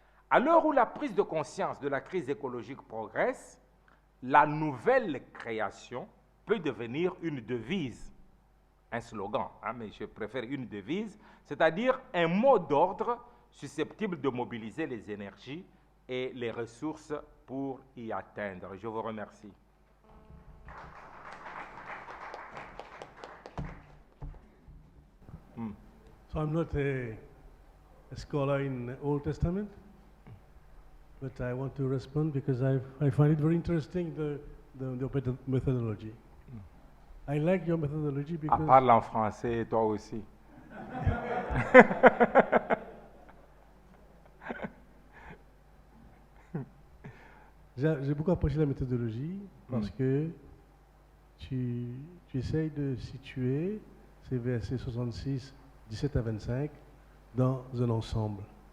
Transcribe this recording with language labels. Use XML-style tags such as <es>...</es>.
<fr>À l'heure où la prise de conscience de la crise écologique progresse, la nouvelle création peut devenir une devise, un slogan, mais je préfère une devise, c'est-à-dire un mot d'ordre susceptible de mobiliser les énergies et les ressources pour y atteindre. Je vous remercie.</fr> <en>So I'm not a scholar in the Old Testament, but I want to respond because I find it very interesting, the methodology. I like your methodology because...</en> <fr>Parle en français, toi aussi. J'ai beaucoup apprécié la méthodologie parce que tu essayes de situer ces versets 66, 17 à 25 dans un ensemble.</fr>